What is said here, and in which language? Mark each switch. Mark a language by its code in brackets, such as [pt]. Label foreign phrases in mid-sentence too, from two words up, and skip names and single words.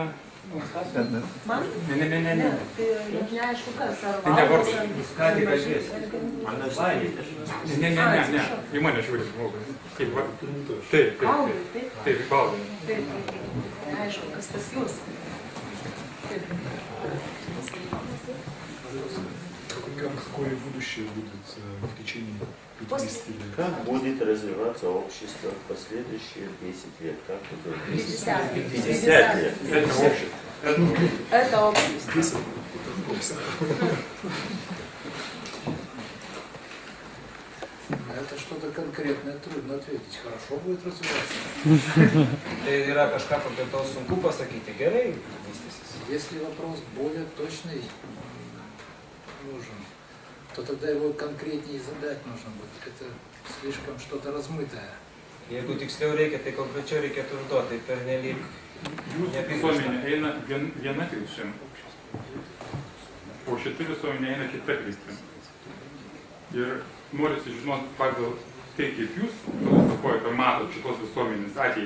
[lt] Man? Ne. Tai neaišku kas, ar Tai nevardu. ką tik Ne. Į mane žiūri žmogus. Taip, va. Taip. Taip, baldai. Taip. Neaišku, kas tas jūs. [ru] Какое будущее будет в течение 50 лет? Как будет развиваться общество в последующие 10 лет? Как это 50 лет. 50 лет. Это общество. Это общество. Здесь это просто. Это что-то конкретное, трудно ответить. Хорошо будет развиваться. [lt] Tai yra kažką konkretaus sunku pasakyti, gerai vystysis. [ru] Если вопрос более точный нужен, то тогда его конкретнее задать нужно будет. Это слишком что-то размытое. [lt] Jeigu tiksliau reikia, tai konkrečiau reikėtų užduoti, tai pernelyg Jūsų visuomenė eina viena kryptim, o šita visuomenė eina kita kryptim. Ir norisi žinoti pagal tai, kaip jūs filosofojate, matot šitos visuomenės ateitį.